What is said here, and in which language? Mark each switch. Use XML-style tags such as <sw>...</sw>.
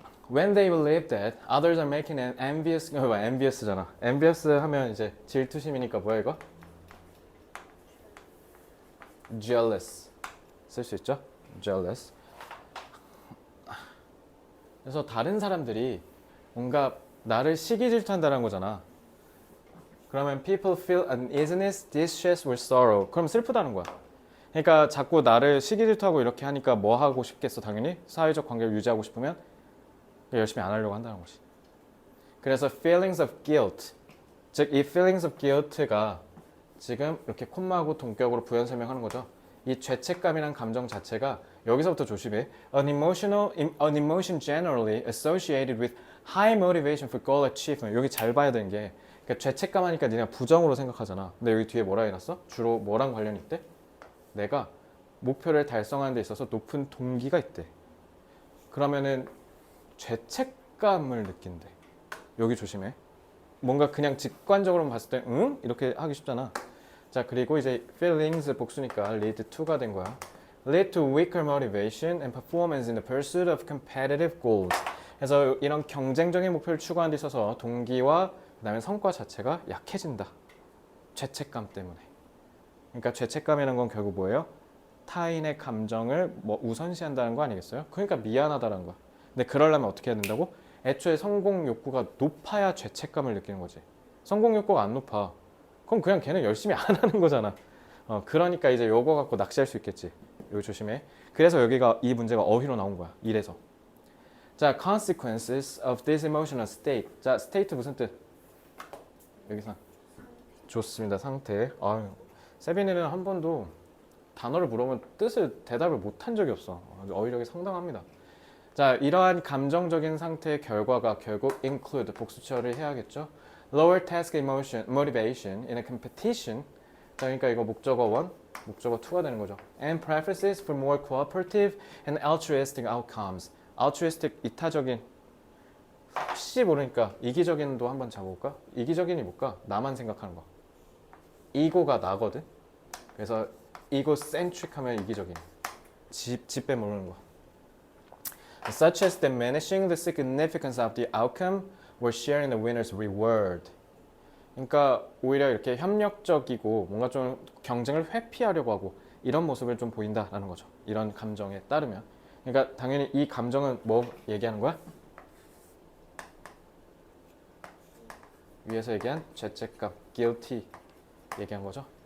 <en>When they believe that others are making an envious잖아.</en> <ko>envious 하면 이제 질투심이니까 뭐야 이거? jealous 쓸 수 있죠?</ko> <en>jealous.</en> <ko>그래서 다른 사람들이 뭔가 나를 시기 질투한다는 거잖아.</ko> <en>그러면 people feel uneasiness, distress or sorrow.</en> <ko>그럼 슬프다는 거야. 그러니까 자꾸 나를 시기 질투하고 이렇게 하니까 뭐 하고 싶겠어? 당연히 사회적 관계를 유지하고 싶으면 열심히 안 하려고 한다는 거지. 그래서</ko> <en>feelings of guilt,</en> <ko>즉 이 feelings of guilt가 지금 이렇게 콤마하고 동격으로 부연 설명하는 거죠. 이 죄책감이란 감정 자체가 여기서부터 조심해.</ko> <en>An emotion generally associated with high motivation for goal achievement.</en> <ko>여기 잘 봐야 되는 게 그러니까 죄책감 하니까 니네가 부정으로 생각하잖아. 근데 여기 뒤에 뭐라 해놨어? 주로 뭐랑 관련이 있대? 내가 목표를 달성하는 데 있어서 높은 동기가 있대. 그러면은 죄책감을 느낀대. 여기 조심해. 뭔가 그냥 직관적으로 봤을 때 응? 이렇게 하기 쉽잖아. 자 그리고 이제 feelings 복수니까 lead to가 된 거야.</ko> <en>lead to weaker motivation and performance in the pursuit of competitive goals.</en> <ko>그래서 이런 경쟁적인 목표를 추구하는 데 있어서 동기와 그다음에 성과 자체가 약해진다. 죄책감 때문에. 그러니까 죄책감이라는 건 결국 뭐예요? 타인의 감정을 뭐 우선시한다는 거 아니겠어요? 그러니까 미안하다는 거야. 근데 그러려면 어떻게 해야 된다고? 애초에 성공 욕구가 높아야 죄책감을 느끼는 거지. 성공 욕구가 안 높아. 그럼 그냥 걔는 열심히 안 하는 거잖아. 그러니까 이제 요거 갖고 낚시할 수 있겠지. 이거 조심해. 그래서 여기가 이 문제가 어휘로 나온 거야. 이래서. 자,</ko> <en>consequences of this emotional state.</en> <ko>자, state 무슨 뜻? 여기서. 좋습니다. 상태. 아유, 세빈이는 한 번도 단어를 물어보면 뜻을 대답을 못한 적이 없어. 어휘력이 상당합니다. 자, 이러한 감정적인 상태의 결과가 결국 include 복수 처리를 해야겠죠.</ko> <en>Lower task emotion, motivation in a competition.</en> <ko>자, 그러니까 이거 목적어 1, 목적어 2가 되는 거죠.</ko> <en>And preferences for more cooperative and altruistic outcomes.</en> <ko>altruistic 이타적인 혹시 모르니까 이기적인도 한번 잡아볼까? 이기적인이 뭘까? 나만 생각하는 거. 이고가 나거든. 그래서 egocentric 하면 이기적인. 집 빼모르는 거.</ko> <en>Such as diminishing the significance of the outcome or sharing the winner's reward.</en> <ko>그러니까 오히려 이렇게 협력적이고 뭔가 좀 경쟁을 회피하려고 하고 이런 모습을 좀 보인다라는 거죠. 이런 감정에 따르면. 그러니까 당연히 이 감정은 뭐 얘기하는 거야? 위에서 얘기한 죄책감, guilty 얘기한 거죠.</ko>